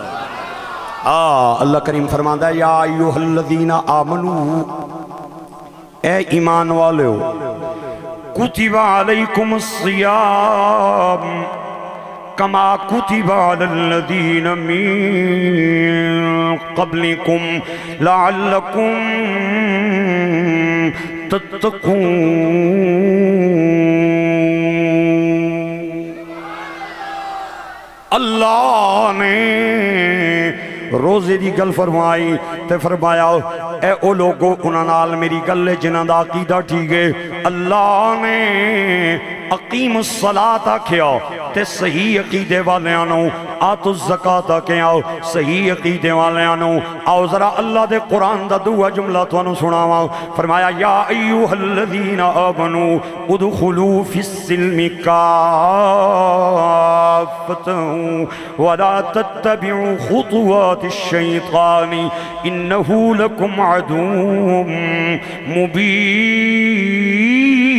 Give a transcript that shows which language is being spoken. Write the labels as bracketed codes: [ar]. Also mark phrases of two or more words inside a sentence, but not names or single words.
[pa] اللہ کریم فرماندا ہے [ar] یا ایھا الذین آمنو، [pa] اے ایمان والو، [ar] کتب علیکم الصیام کما کتب علی الذین من قبلکم لعلکم تتقون. [pa] اللہ نے روزے دی گل فرمائی تے فرمایا اے او لوگو انہاں نال میری گل جنہاں دا عقیدہ ٹھیک ہے. اللہ نے [ar] اقیم الصلاۃ [pa] آکھیا تے صحیح عقیدے والیاں نو [ar] آتو الزکاۃ [pa] آکھیا صحیح عقیدے والیاں نو. آؤ ذرا اللہ دے قرآن دا دوہا جملہ تانوں سناواں. [ar] فرمایا یا ایھا الذین آمنو ادخلوا فی السلم کافۃ ولا تتبعوا خطوات الشیطان انہ لکم عدو مبین.